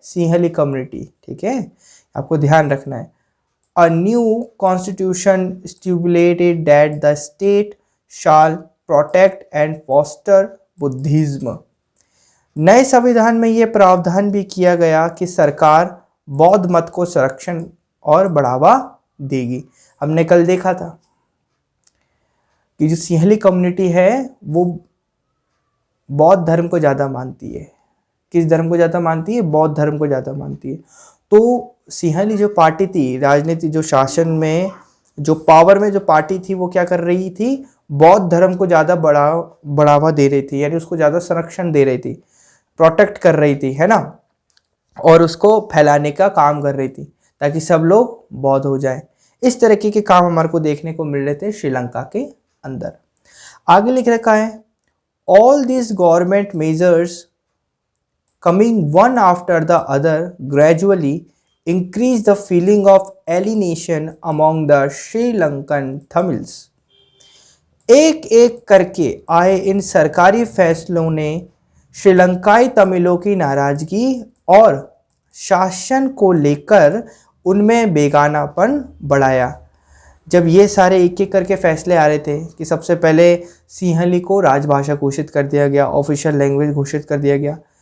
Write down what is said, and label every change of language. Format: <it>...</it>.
<hi>Sinhali community, ठीक है, आपको ध्यान रखना है।</hi> <en>A new constitution stipulated that the state shall protect and foster Buddhism.</en> <hi>नए संविधान में यह प्रावधान भी किया गया कि सरकार बौद्ध मत को संरक्षण और बढ़ावा देगी। हमने कल देखा था कि जो सिंहली कम्युनिटी है वो बौद्ध धर्म को ज़्यादा मानती है। किस धर्म को ज़्यादा मानती है? बौद्ध धर्म को ज़्यादा मानती है। तो सिंहली जो पार्टी थी, राजनीति जो शासन में जो पावर में जो पार्टी थी वो क्या कर रही थी? बौद्ध धर्म को ज़्यादा बढ़ावा दे रही थी, यानी उसको ज़्यादा संरक्षण दे रही थी, प्रोटेक्ट कर रही थी, है ना, और उसको फैलाने का काम कर रही थी ताकि सब लोग बौद्ध हो जाए। इस तरीके के काम हमारे को देखने को मिल रहे थे श्रीलंका के अंदर। आगे लिख रखा है,</hi> <en>All this government measures coming one after the other gradually increased the feeling of alienation among the Sri Lankan Tamils.</en> <hi>एक एक करके आए इन सरकारी फैसलों ने श्रीलंकाई तमिलों की नाराजगी और शासन को लेकर उनमें बेगानापन बढ़ाया। जब ये सारे एक एक करके फैसले आ रहे थे कि सबसे पहले सिंहली को राजभाषा घोषित कर दिया गया, ऑफिशियल लैंग्वेज घोषित कर दिया गया।</hi>